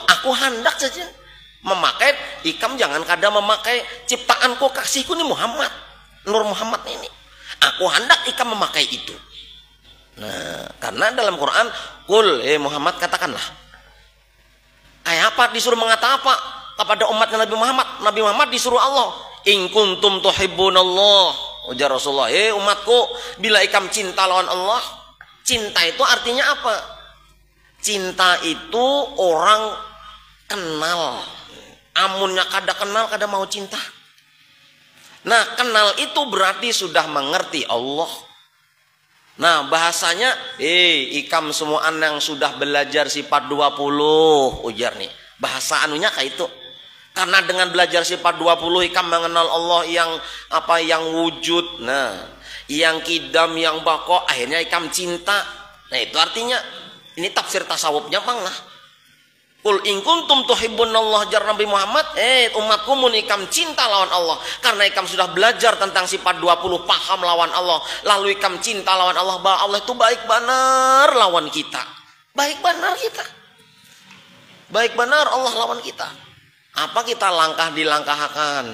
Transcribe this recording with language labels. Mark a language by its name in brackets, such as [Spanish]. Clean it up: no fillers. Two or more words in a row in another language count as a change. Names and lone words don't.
[Banjar] Aku hendak saja memakai, ikam jangan kada memakai ciptaanku kasihku ni Muhammad, Nur Muhammad ini. Aku hendak ikam memakai itu. Nah, karena dalam Quran, kul Muhammad katakanlah. Kayak apa disuruh mengata apa kepada umatnya Nabi Muhammad? [Indonesian] Nabi Muhammad disuruh Allah, [Arabic] إن كنتم تحبون الله. [Banjar] Ujar Rasulullah, umatku, bila ikam cinta lawan Allah. [Indonesian] Cinta itu artinya apa? Cinta itu orang kenal. [Banjar] Amunnya kada kenal, kada mau cinta. Nah, kenal itu berarti sudah mengerti Allah. Nah, bahasanya ikam semuaan yang sudah belajar sifat 20 ujar nih. Bahasa anunya kayak itu. Karena dengan belajar sifat 20 ikam mengenal Allah yang wujud. Nah, yang kidam, yang bako, akhirnya ikam cinta. Nah, itu artinya ini tafsir tasawufnya bang lah. [Arabic] قل إن كنتم تحبون الله [Banjar] jar Nabi Muhammad, umatku mun ikam cinta lawan Allah. Karena ikam sudah belajar tentang sifat 20, paham lawan Allah, lalu ikam cinta lawan Allah, bahwa Allah itu baik benar lawan kita. Baik benar kita. Baik benar Allah lawan kita. Apa kita langkah dilangkahkan?